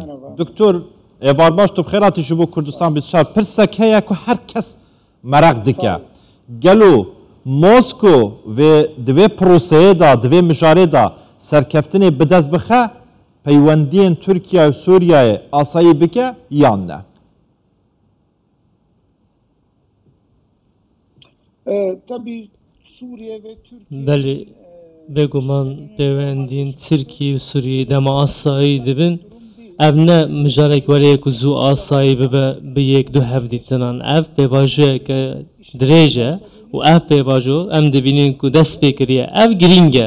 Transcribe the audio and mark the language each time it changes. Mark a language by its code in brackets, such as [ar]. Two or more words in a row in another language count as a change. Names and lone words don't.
[ku] Doktor, êvar baş tu xêratî ji bo Kurdistan 24 pirsek heye ku her kes merak dike. Gelo Moskov ve di vê proseyê da, di vê mijarê da serkeftinê bi dest bixe, peywendiyên Tirkiye û Sûriyeyê asayî bike yan ne? [tr] Tabii Suriye ve Türkiye... Belli, [ku] beguman peywendiyên Tirkiye û Sûriyeyê dema asayî dibin. Ev ne mijarek wereyek ku zû asayî bibe bi yek du hev dîtinan. Ev pêvajiyeke dirêj e û ev pêvajo em dibînin ku dest pê kiriye. Ev giring e.